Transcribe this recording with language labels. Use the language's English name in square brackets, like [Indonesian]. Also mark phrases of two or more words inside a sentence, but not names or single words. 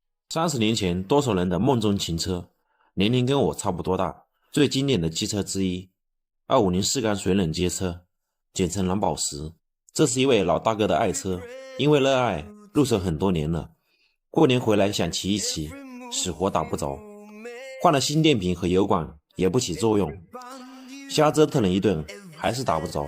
[Chinese] 30 年前多少人的夢中情車，年齡跟我差不多大。最經典的機車之一，2504缸水冷街車，簡稱藍寶石。這是一位老大哥的愛車，因為熱愛入手很多年了。過年回来想騎一騎，死活打不着，換了新電瓶和油管也不起作用，瞎折騰了一頓還是打不着。